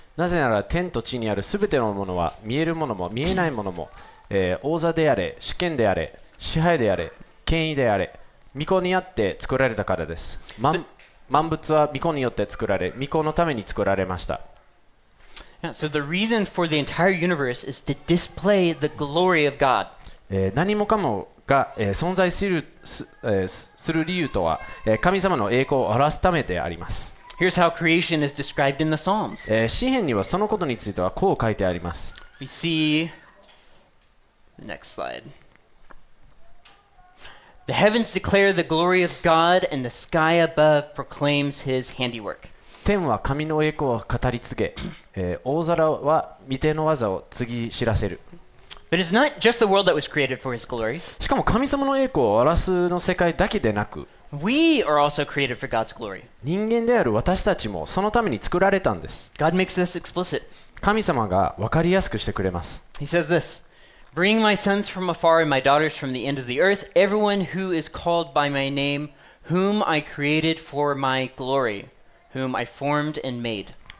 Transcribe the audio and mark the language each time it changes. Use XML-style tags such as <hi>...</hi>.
<ja>なぜなら天と地にあるすべてのものは見えるものも見えないものも、王座であれ、主権であれ、支配であれ、権威であれ、御子にあって作られたからです。万物は御子によって作られ、御子のために作られました。</ja> <en>Yeah, so the reason for the entire universe is to display the glory of God.</en> <ja>何もかもが、存在する理由とは、神様の栄光を表すためであります。</ja> <en>Here's how creation is described in the Psalms.</en> <ja>詩篇にはそのことについてはこう書いてあります。</ja> <en>We see the next slide. The heavens declare the glory of God, and the sky above proclaims his handiwork.</en> <ja>天は神の栄光を語り継げ、大空は御手の技を告ぎ知らせる。</ja> <en>But it's not just the world that was created for his glory.</en> <ja>しかも神様の栄光を表すの世界だけでなく、</ja> <en>We are also created for God's glory.</en> <ja>人間である私たちもそのために作られたんです。</ja> <en>God makes this explicit.</en> <ja>神様が分かりやすくしてくれます。</ja> <en>He says this, Bring my sons from afar and my daughters from the end of the earth, everyone who is called by my name, whom I created for my glory, whom I formed and made.</en>